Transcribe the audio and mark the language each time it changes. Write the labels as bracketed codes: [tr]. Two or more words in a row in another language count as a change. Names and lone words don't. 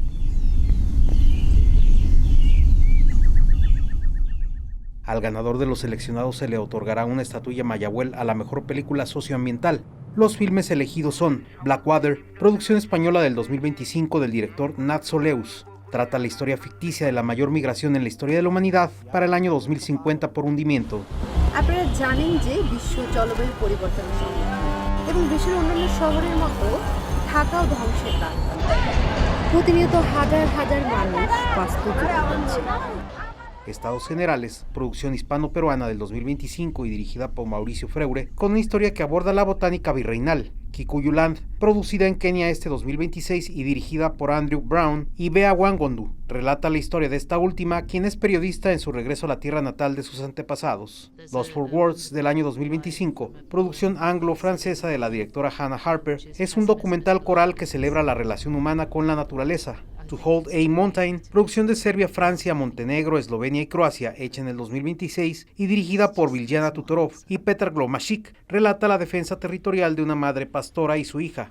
[es] Al ganador de los seleccionados se le otorgará una estatuilla Mayagüel a la mejor película socioambiental. Los filmes elegidos son Blackwater, producción española del 2025 del director Nat Soleus. Trata la historia ficticia de la mayor migración en la historia de la humanidad para el año 2050 por hundimiento. [bn] আপনারা জানেন যে বিশ্ব জলবায়ু পরিবর্তনের সঙ্গে এবং বিশ্বের অন্যান্য শহরের মতো ঢাকাও ধ্বংসের দ্বার প্রতিনিয়ত হাজার হাজার মানুষ বাস্তুচ্যুত হচ্ছে। [es] Estados Generales, producción hispano-peruana del 2025 y dirigida por Mauricio Freure, con una historia que aborda la botánica virreinal. Kikuyuland, producida en Kenia este 2026 y dirigida por Andrew Brown y Bea Wangondu, relata la historia de esta última, quien es periodista en su regreso a la tierra natal de sus antepasados. Lost for Words, del año 2025, producción anglo-francesa de la directora Hannah Harper, es un documental coral que celebra la relación humana con la naturaleza. To Hold a Mountain, producción de Serbia, Francia, Montenegro, Eslovenia y Croacia, hecha en el 2026 y dirigida por Biljana Tutorov y Petar Glomashik, relata la defensa territorial de una madre pastora y su hija.